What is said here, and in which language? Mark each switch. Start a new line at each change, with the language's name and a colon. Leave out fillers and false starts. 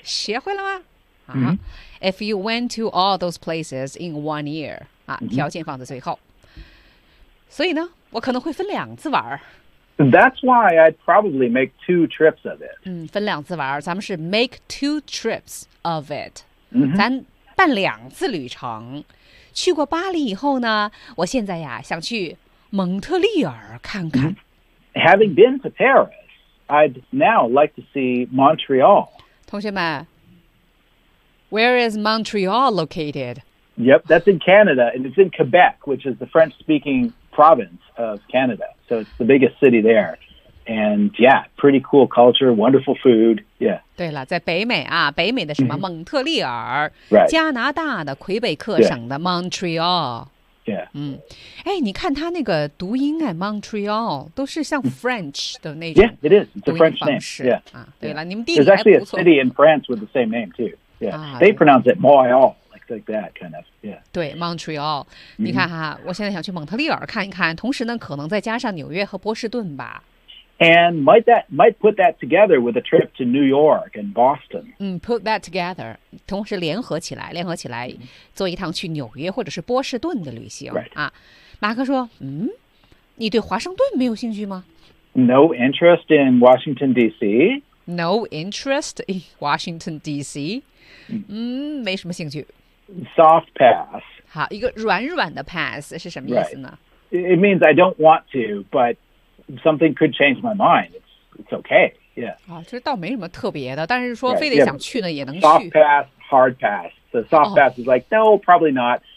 Chinese: 学会了吗?
English: If you went to all those places in 1 year,
Chinese: 条件放在最后。所以呢?我可能会分两次玩儿。
English: That's why I'd probably make two trips of it.
Chinese: 分两次玩儿, 咱们是
English: make two trips of it.
Chinese: 咱办两次旅程, 去过巴黎以后呢, 我现在呀, 想去蒙特利尔看看。
English: Having been to Paris, I'd now like to see Montreal.
Chinese: 同学们,
English: where is Montreal located? Yep, that's in Canada, and it's in Quebec, which is the French-speaking province of Canada. So it's the biggest city there. And yeah, pretty cool culture, wonderful food. Yeah.
Chinese: 对了, 在北美啊, 北美的什么, 蒙特利尔,
English: right.
Chinese: 加拿大的魁北克省的 Montreal.
English: Yeah.
Chinese: 你看他那个读音啊, Montreal, 都是像 French的那种.
English: Yeah, it is. It's a French name. Yeah.
Chinese: 对了,
English: there's actually a city in France with the same name too. Yeah. They pronounce it Montreal. Like that, kind of, yeah.
Chinese: 对, Montreal. 你看哈, 我现在想去蒙特利尔看一看, 同时呢, 可能再加上纽约和波士顿吧。
English: And might put that together with a trip to New York and Boston. Put that together.
Chinese: 同时联合起来, 联合起来, 做一趟去纽约或者是波士顿的旅行。
English: Right.
Chinese: 马克说, 你对华盛顿没有兴趣吗?
English: No interest in Washington, D.C.? No interest in Washington, D.C.?
Chinese: 没什么兴趣。
English: Soft pass.
Chinese: 好,一个软软的 pass 是什么意思呢?
English: Right. It means I don't want to, but something could change my mind. It's okay, yeah.
Chinese: 这倒没什么特别的,但是说非得想去呢,
English: right.
Chinese: 也能去。
English: Soft pass, hard pass. So soft pass is like, no, probably not.